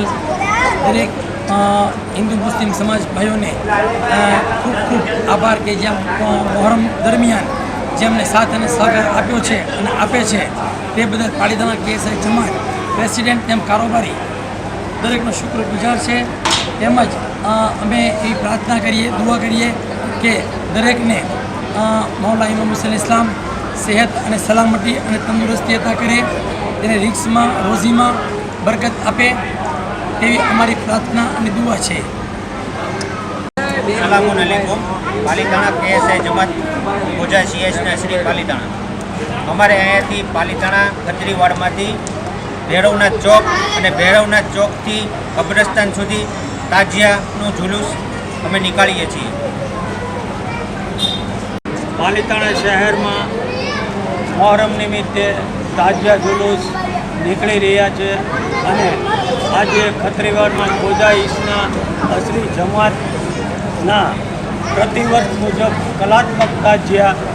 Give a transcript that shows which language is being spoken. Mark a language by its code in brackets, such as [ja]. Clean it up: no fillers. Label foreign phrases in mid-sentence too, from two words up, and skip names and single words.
[gu] દરેક હિંદૂ મુસ્લિમ સમાજ ભાઈઓ ને ખૂબ ખૂબ આભાર કે જેમ મોહરમ દરમિયાન જેમને સાથ અને સહકાર આપ્યો છે અને આપે છે તે બદલ પાલિતાણા કેએસઆઈ જમાત પ્રેસિડેન્ટ તેમ કારોબારી દરેકનો શુક્રગુજાર છે। તેમજ અમે એ પ્રાર્થના કરીએ દુઆ કરીએ કે દરેકને મૌલા ઇમામ હુસૈન ઇસ્લામ સેહત અને સલામતી અને તંદુરસ્તી અતા કરે તેને રિક્સમાં રોજીમાં બરકત આપે તેવી અમારી પ્રાર્થના અને દુઆ છે। [ar] السلام عليكم. [gu] પાલિતાણા કેએસઆઈ જમાત ખોજા સીએસના શ્રી પાલિતાણા અમારે અહીંયાથી પાલિતાણા ખત્રીવાડમાંથી ભૈરવનાથ ચોક અને ભૈરવનાથ ચોકથી કબ્રસ્તાન સુધી તાજિયાનું જુલૂસ અમે નીકાળીએ છીએ। પાલિતાણા શહેરમાં મોહરમ નિમિત્તે તાજિયા जुलूस નીકળી રહ્યા છે અને આજે ખત્રીવાડમાં ખોજા ઈસના અસરી જમાતના પ્રતિવર્ષ મુજબ કલાત્મક તાજિયા